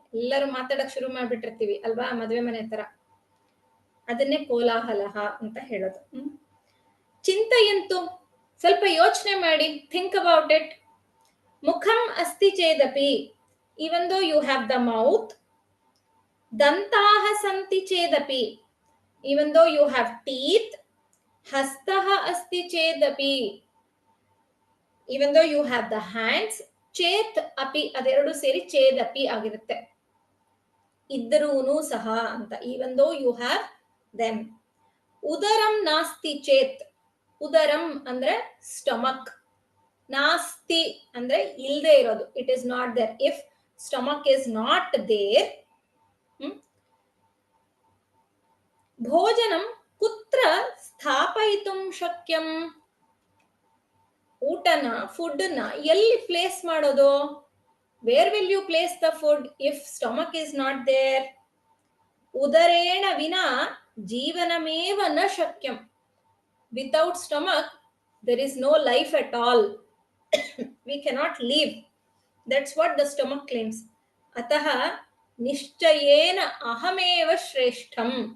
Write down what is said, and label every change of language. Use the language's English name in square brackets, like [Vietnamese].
[Kannada] ಎಲ್ಲರೂ ಮಾತಾಡಕ್ ಶುರು ಮಾಡ್ಬಿಟ್ಟಿರ್ತೀವಿ ಅಲ್ವಾ, ಮದ್ವೆ ಮನೆ ತರ. ಅದನ್ನೇ ಕೋಲಾಹಲ ಅಂತ ಹೇಳೋದು. ಚಿಂತೆಯಂತು, ಸ್ವಲ್ಪ ಯೋಚನೆ ಮಾಡಿ, [English] Think about it. [Sanskrit] ಮುಖಂ ಅಸ್ತಿ ಚೇದಪಿ, [English] Even though you have the mouth. [Sanskrit] ದಂತಾಹ ಸಂತಿ ಚೇದಪಿ, [English] even though you have teeth, [Sanskrit] hastaha asti chedapi, [English] even though you have the hands, chet api [Kannada] ಅದೆರಡು ಸೇರಿ chedapi ಆಗಿರುತ್ತೆ. ಇದ್ರೂನು ಸಹ ಅಂತ, [English] even though you have them. [Sanskrit] ಉದರಂ ನಾಸ್ತಿ ಚೇತ್, [Kannada] ಉದರಂ ಅಂದ್ರೆ stomach, ನಾಸ್ತಿ ಅಂದ್ರೆ ಇಲ್ದೇ ಇರೋದು, [English] It is not there. If stomach is not there. [Sanskrit] ಭೋಜನಂ ಕುತ್ರ ಸ್ಥಾಪಯಿತುಂ ಶಕ್ಯಂ, [Kannada] ಊಟನ ಫುಡ್ನ ಎಲ್ಲಿ ಪ್ಲೇಸ್ ಮಾಡೋದು? [English] Where will you place the food if stomach is not there? [Sanskrit] ಉದರೇಣ ವಿನಾ ಜೀವನಮೇವ ನ ಶಕ್ಯಂ. [English] Without stomach there is no life at all. We cannot live. That's what the stomach claims. [Sanskrit] Ataha nishchayena ahameva shreshtham.